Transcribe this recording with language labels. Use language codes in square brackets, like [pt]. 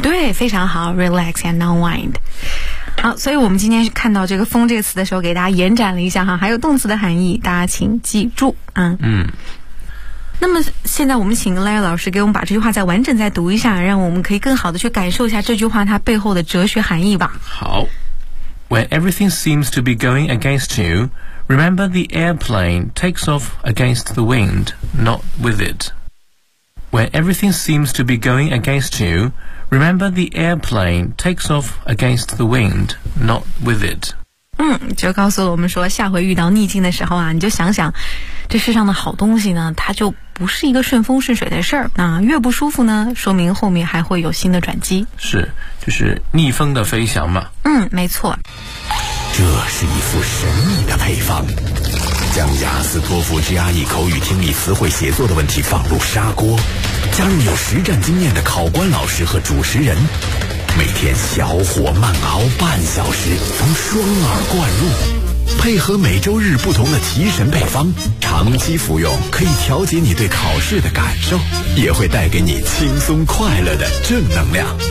[zh] 对，非常好， [en] relax and unwind。 [zh] 好，所以我们今天看到这个风这个词的时候给大家延展了一下哈，还有动词的含义大家请记住。那么现在我们请 Lai 老师给我们把这句话再完整再读一下，让我们可以更好的去感受一下这句话它背后的哲学含义吧。 [en] 好， When everything seems to be going against you, remember the airplane takes off against the wind, not with itWhen everything seems to be going against you, remember the airplane takes off against the wind, not with it. [zh] 就告诉我们说下回遇到逆境的时候啊，你就想想这世上的好东西呢，它就不是一个顺风顺水的事儿。那越不舒服呢，说明后面还会有新的转机。是，就是逆风的飞翔嘛。没错。这是一副神秘的配方，将雅思托福 GRE 口语听力词汇写作的问题放入砂锅，加入有实战经验的考官老师和主持人，每天小火慢熬半小时，从双耳灌入，配合每周日不同的提神配方，长期服用可以调节你对考试的感受，也会带给你轻松快乐的正能量。